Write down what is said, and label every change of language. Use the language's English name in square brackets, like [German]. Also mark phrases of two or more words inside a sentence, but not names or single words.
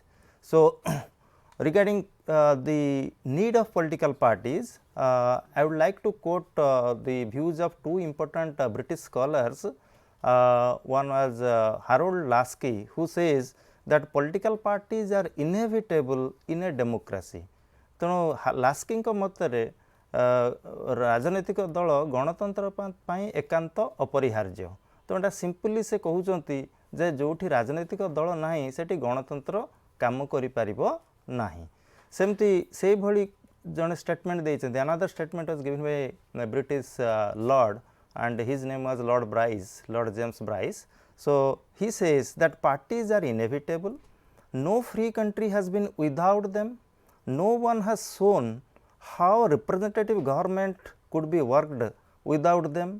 [English] So, regarding the need of political parties, I would like to quote the views of two important British scholars. One was Harold Lasky, who says that political parties are inevitable in a democracy. [Odia] ତେଣୁ ଲାସ୍କିଙ୍କ ମତରେ ରାଜନୈତିକ ଦଳ ଗଣତନ୍ତ୍ର ପାଇଁ ଏକାନ୍ତ ଅପରିହାର୍ଯ୍ୟ। ତେଣୁ ଏଟା ସିମ୍ପଲି ସେ କହୁଛନ୍ତି ଯେ ଯେଉଁଠି ରାଜନୈତିକ ଦଳ ନାହିଁ ସେଠି ଗଣତନ୍ତ୍ର କାମ କରିପାରିବ ନାହିଁ। ସେମିତି ସେଇଭଳି ଜଣେ ଷ୍ଟେଟମେଣ୍ଟ ଦେଇଛନ୍ତି। [English] Another statement was given by British Lord, and his name was Lord Bryce, Lord James Bryce. So, he says that parties are inevitable, no free country has been without them, no one has shown how representative government could be worked without them.